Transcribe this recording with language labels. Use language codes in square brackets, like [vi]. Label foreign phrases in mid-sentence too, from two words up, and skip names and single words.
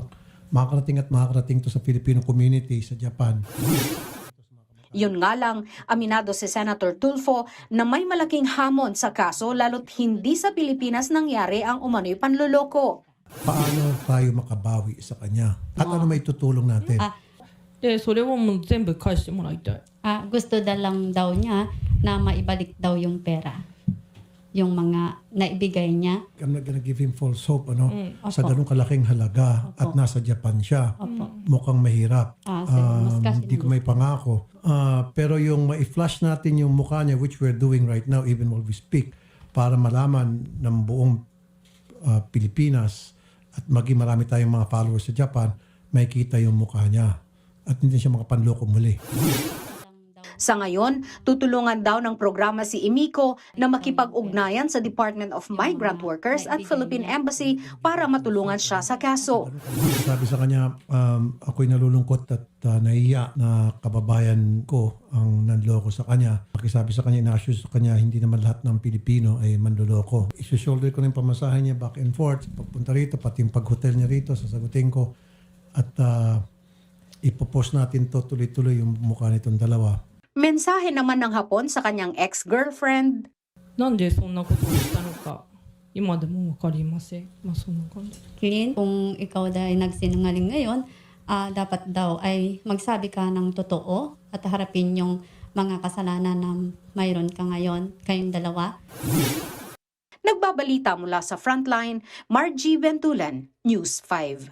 [tl] Makakarating to sa Filipino community sa Japan. Yun nga lang, aminado si Senator Tulfo na may malaking hamon sa kaso lalo't hindi sa Pilipinas nangyari ang umano'y panloloko. Paano tayo makabawi sa kanya? At ano may tutulong natin? [ja] でそれをもう全部返してもらいたい [tl] Gusto lang daw niya na maibalik daw yung pera. Yung mga naibigay niya. [en] I'm not gonna give him false hope, [tl] ano? Sa Opo. ganung kalaking halaga at Opo. nasa Japan siya. Opo. Mukhang mahirap. Mas kasi Hindi ko may pangako. Pero yung ma-flash natin yung mukha niya, [en] which we're doing right now, even while we speak, [tl] para malaman ng buong Pilipinas at maging marami tayong mga followers sa Japan, may kita yung mukha niya. At hindi siya makapanloko muli. Sa ngayon, tutulungan daw ng programa si Emiko na makipag-ugnayan sa Department of Migrant Workers at Philippine Embassy para matulungan siya sa kaso. Sabi sa kanya, ako'y nalulungkot at nahiya na kababayan ko ang nanloko sa kanya. Pakisabi sa kanya, ina-assure sa kanya, hindi naman lahat ng Pilipino ay manloloko. Isushoulder ko na yung pamasahe niya [en] back and forth, [tl] pagpunta rito, pati yung pag-hotel niya rito, sasagutin ko. At ipopost natin to tuloy-tuloy yung mukha nitong dalawa. Mensahe naman ng Hapon sa kanyang ex-girlfriend. [ja] なんでそんなことをしたのか今でも分かりませんそんな感じ [tl] Clean, kung ikaw dahil nagsinungaling ngayon, dapat daw ay magsabi ka ng totoo at harapin yung mga kasalanan na mayroon ka ngayon, kayong dalawa. Nagbabalita mula sa Frontline, Margie Bentulan, News 5.